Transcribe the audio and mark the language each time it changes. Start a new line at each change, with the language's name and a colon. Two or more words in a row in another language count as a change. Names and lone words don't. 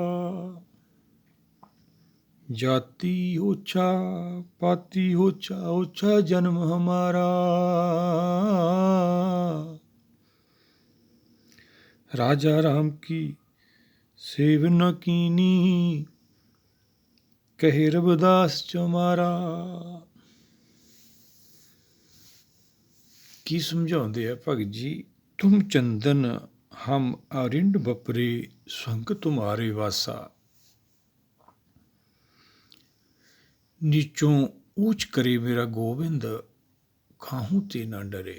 Punjabi: ਜਾਤਿ ਓਛਾ ਪਾਤੀ ਓਛਾ ਓਛਾ ਜਨਮ ਹਮਾਰਾ। ਰਾਜਾ ਰਾਮ ਕੀ ਸੇਵ ਨ ਕੀਨੀ, ਕਹੇ ਰਵਿਦਾਸ ਚਮਾਰਾ। ਕੀ ਸਮਝਾਉਂਦੇ ਆ ਭਗਤ ਜੀ? ਤੁਮ ਚੰਦਨ ਹਮ ਅਰਿੰਡ ਬਪਰੇ, ਸੰਗ ਤੁਮਾਰੇ ਵਾਸਾ। ਨੀਚੋਂ ਊਚ ਕਰੇ ਮੇਰਾ ਗੋਬਿੰਦ, ਖਾਹੂ ਤੇ ਨਾ ਡਰੇ।